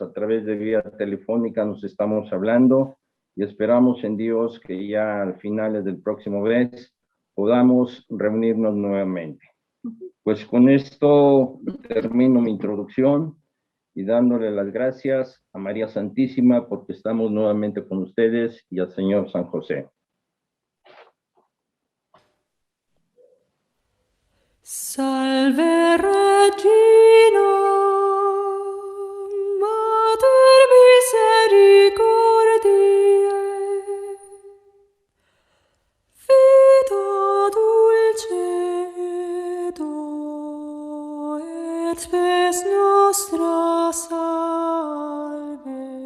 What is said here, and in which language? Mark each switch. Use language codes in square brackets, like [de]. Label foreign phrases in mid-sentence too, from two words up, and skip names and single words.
[es] A través de vía telefónica nos estamos hablando y esperamos en Dios que ya al finales del próximo mes podamos reunirnos nuevamente. Pues con esto termino mi introducción y dándole las gracias a María Santísima porque estamos nuevamente con ustedes y al Señor San José. [la] Salve Regina, Mater misericordiae, vita dulcedo et spes nostra salve.